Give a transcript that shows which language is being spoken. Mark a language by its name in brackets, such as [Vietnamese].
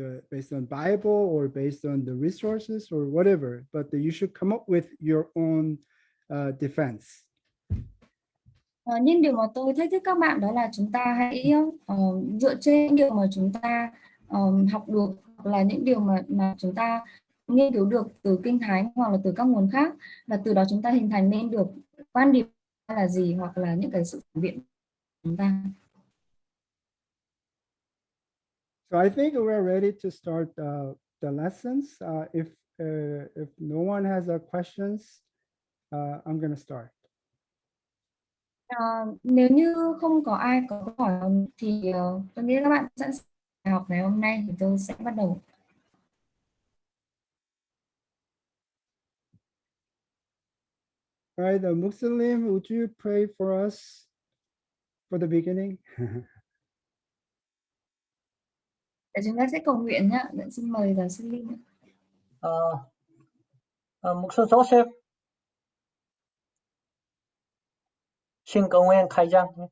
[English] based on Bible or based on the resources or whatever, but you should come up with your own defense. [Vietnamese] Nhưng điều mà tôi thách thức các bạn đó là chúng ta hãy dựa trên những điều mà chúng ta học được, hoặc là những điều mà chúng ta nghiên cứu được từ Kinh Thánh hoặc là từ các nguồn khác, và từ đó chúng ta hình thành nên được quan điểm là gì, hoặc là những cái sự phản biện của chúng ta. [English] So I think we're ready to start the lessons. If no one has questions, I'm going to start. [Vietnamese] Nếu như không có ai có câu hỏi thì tôi nghĩ các bạn sẵn sàng học ngày hôm nay thì tôi sẽ bắt đầu. [English] All right, the Muslim, would you pray for us for the beginning? [Vietnamese] Để chúng ta sẽ cầu nguyện nhé. Xin mời giáo sư Linh. Mục sư Joseph xin cầu nguyện khai giảng.